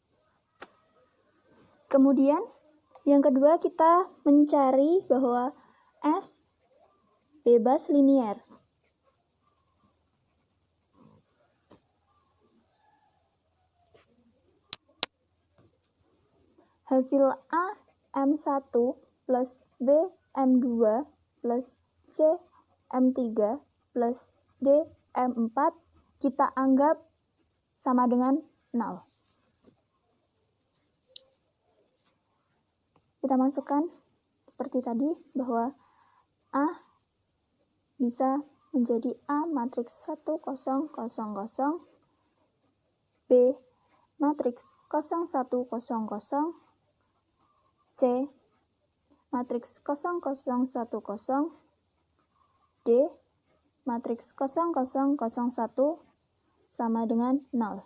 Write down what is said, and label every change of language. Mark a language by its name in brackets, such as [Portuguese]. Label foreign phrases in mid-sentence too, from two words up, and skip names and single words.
[Indonesian] Kemudian yang kedua kita mencari bahwa S bebas linier. Hasil A M1 plus B M2 plus C M3 plus D M4 kita anggap sama dengan 0. Kita masukkan seperti tadi bahwa A bisa menjadi A matriks 1 0 0 0, B matriks 0 1 0 0, C matriks 0 0 1 0, D matriks 0 0 0 1 sama dengan 0.